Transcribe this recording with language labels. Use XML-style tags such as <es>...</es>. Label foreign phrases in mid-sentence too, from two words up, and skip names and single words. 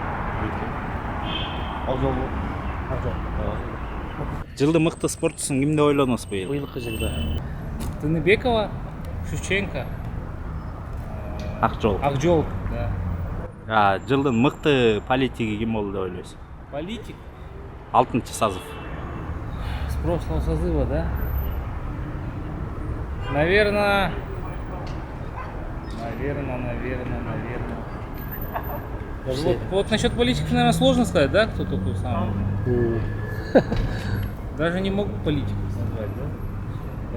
<ky>Жылдын мыкты спортчусун ким деп ойлодуңуз быйыл? Быйылкы жылда. Тыныбекова, Шевченко, Акжол. Акжол. Да. Жылдын мыкты политиги ким болду деп ойлойсуз? Политик 6-чы созыв.</ky> <ru>с прошлого созыва, да? Наверное. Вот насчет политиков, наверное, сложно сказать, да, кто такой самый. Даже не могу политиков назвать, да?</ru>